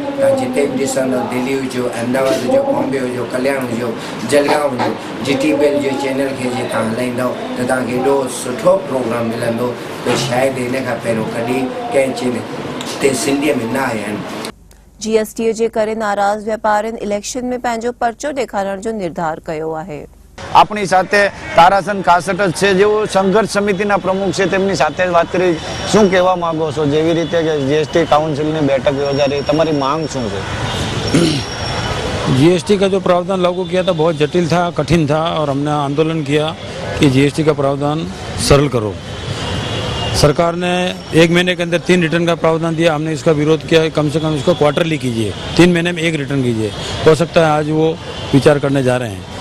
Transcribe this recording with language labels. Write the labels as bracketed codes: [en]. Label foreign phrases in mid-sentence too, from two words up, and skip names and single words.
[sd] तव्हां जिते बि ॾिसंदव, दिल्ली हुजो, अहमदाबाद हुजो, बॉम्बे हुजो, कल्याण हुजो, जलगांव हुजो, GTPL जे चैनल खे जे तव्हां हलाईंदव त तव्हांखे एॾो सुठो प्रोग्राम मिलंदो त शायदि इन खां पहिरियों कॾहिं कंहिं चैनल ते सिंधीअ में न आया आहिनि। GST जे करे नाराज़ व्यापारीनि इलेक्शन में पंहिंजो पर्चो ॾेखारण जो निर्धार कयो आहे। [gu] આપણી સાથે તારાસન કાસટ જ છે જેઓ સંઘર્ષ સમિતિના પ્રમુખ છે તેમની સાથે વાત કરી શું કહેવા માંગો છો જેવી રીતે કે GST કાઉન્સિલની બેઠક યોજાઈ તમારી માંગ શું છે? [hi] GST का जो प्रावधान लागू किया था बहुत जटिल था, कठिन था और हमने आंदोलन किया कि GST का प्रावधान सरल करो। सरकार ने 1 महीने के अंदर 3 रिटर्न का प्रावधान दिया, हमने इसका विरोध किया। कम से कम इसको क्वार्टरली कीजिए, 3 महीने में 1 रिटर्न कीजिए। हो सकता है आज वो विचार करने जा रहे हैं।